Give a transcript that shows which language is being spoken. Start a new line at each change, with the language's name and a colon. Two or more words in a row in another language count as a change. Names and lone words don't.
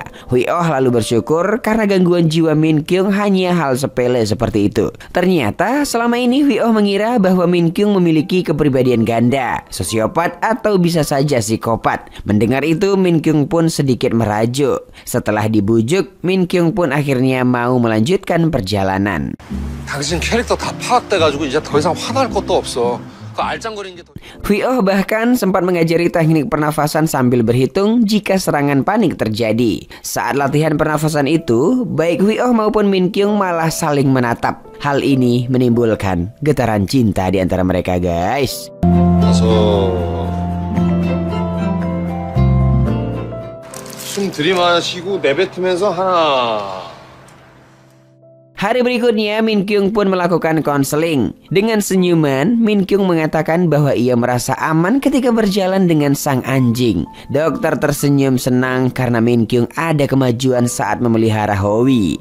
Indonesian: Hui Oh lalu bersyukur karena gangguan jiwa Min Kyung hanya hal sepele seperti itu. Ternyata selama ini Hui Oh mengira bahwa Min Kyung memiliki kepribadian ganda, sosiopat atau bisa saja psikopat. Mendengar itu Min Kyung pun sedikit merajuk. Setelah dibujuk, Min Kyung pun akhirnya mau melanjutkan perjalanan.
Korean: 당신 캐릭터 다 파악돼가지고 이제 더 이상 화날 것도 없어. 그 알짱거리는 게 더...
Indonesian: Hui Oh bahkan sempat mengajari teknik pernafasan sambil berhitung jika serangan panik terjadi. Saat latihan pernafasan itu, baik Hui Oh maupun Min Kyung malah saling menatap. Hal ini menimbulkan getaran cinta di antara mereka guys.
Korean: 숨 들이마시고 내뱉으면서 하나.
Indonesian: Hari berikutnya Min Kyung pun melakukan konseling. Dengan senyuman, Min Kyung mengatakan bahwa ia merasa aman ketika berjalan dengan sang anjing. Dokter tersenyum senang karena Min Kyung ada kemajuan saat memelihara Howie.